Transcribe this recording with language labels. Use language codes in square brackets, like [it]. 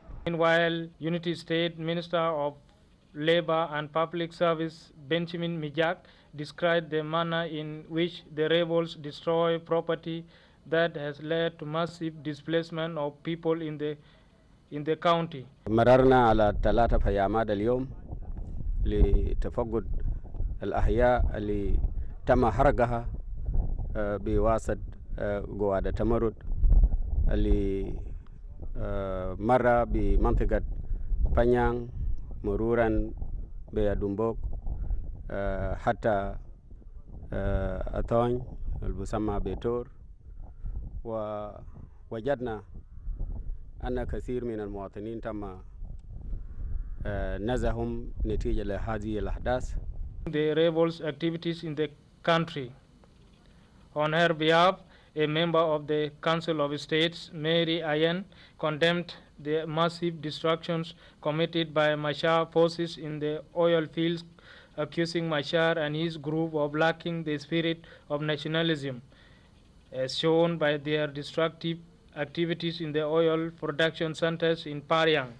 [en] Meanwhile, Unity State Minister of Labor and Public Service Benjamin Mijak described the manner in which the rebels destroy property that has led to massive displacement of people in the county. [ar] مررنا على 3 أيامات اليوم لتفقد الأحياء اللي تم حرقها بواسطة قوات التمرد اللي مر بمنطقة بانيان مرورا بأدومبوك حتى أثون المسمى بتور، ووجدنا أن كثير من المواطنين تم نزعهم نتيجة لهذه الأحداث. [en] The rebels' activities in the country. On her behalf, a member of the Council of States, Mary Ayen, condemned the massive destructions committed by Machar forces in the oil fields, accusing Machar and his group of lacking the spirit of nationalism, as shown by their destructive activities in the oil production centers in Pariang.